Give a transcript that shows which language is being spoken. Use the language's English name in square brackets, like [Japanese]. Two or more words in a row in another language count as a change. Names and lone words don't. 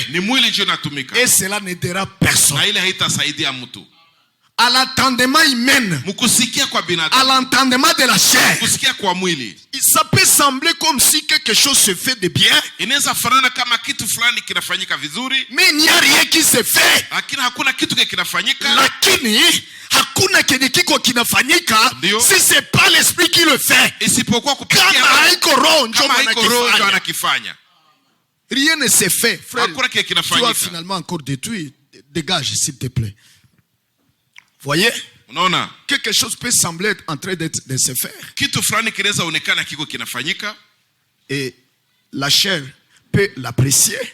[French] Et cela n'aidera personne. À l'entendement humain, à l'entendement de la chair, ça peut sembler comme si quelque chose se fait de bien, mais il n'y a rien qui se fait. [Swahili] Lakini hakuna kenye kiko kinafanyika [French] si c'est pas l'esprit qui le fait. [Swahili] Kama haiko roho ndio anakifanya. [French] Rien ne se fait, frère. Tu as finalement encore détruit. Dégage s'il te plaît. Voyez? Quelque chose peut sembler être en train de se faire. Et la chair peut l'apprécier.